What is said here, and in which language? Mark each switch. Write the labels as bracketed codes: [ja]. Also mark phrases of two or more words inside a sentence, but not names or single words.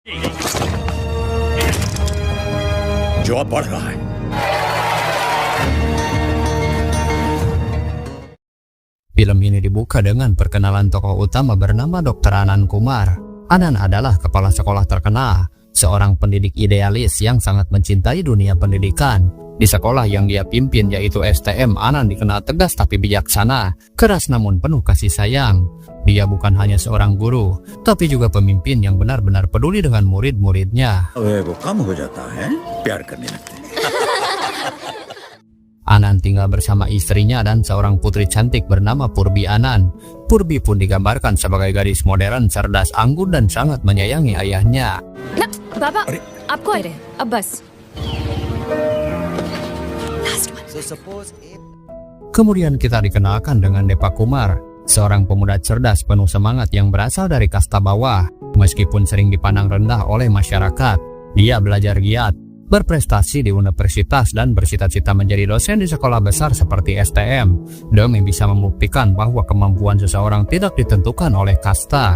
[hi] जो अब बढ़ रहा है। [id] Film ini dibuka dengan perkenalan tokoh utama bernama Dr. Anand Kumar. Anand adalah kepala sekolah terkenal, seorang pendidik idealis yang sangat mencintai dunia pendidikan. Di sekolah yang dia pimpin yaitu STM, Anand dikenal tegas tapi bijaksana, keras namun penuh kasih sayang. Dia bukan hanya seorang guru, tapi juga pemimpin yang benar-benar peduli dengan murid-muridnya. [hi] वो कम हो जाता है, प्यार करने लगते हैं। [id] Anand tinggal bersama istrinya dan seorang putri cantik bernama Purbi Anand. Purbi pun digambarkan sebagai gadis modern, cerdas, anggun, dan sangat menyayangi ayahnya. [hi] ना बाबा आपको आ रहे हैं अब बस [id] Kemudian kita dikenalkan dengan Depak Kumar, seorang pemuda cerdas penuh semangat yang berasal dari kasta bawah. Meskipun sering dipandang rendah oleh masyarakat, dia belajar giat, berprestasi di universitas dan bercita-cita menjadi dosen di sekolah besar seperti STM, demi bisa membuktikan bahwa kemampuan seseorang tidak ditentukan oleh kasta.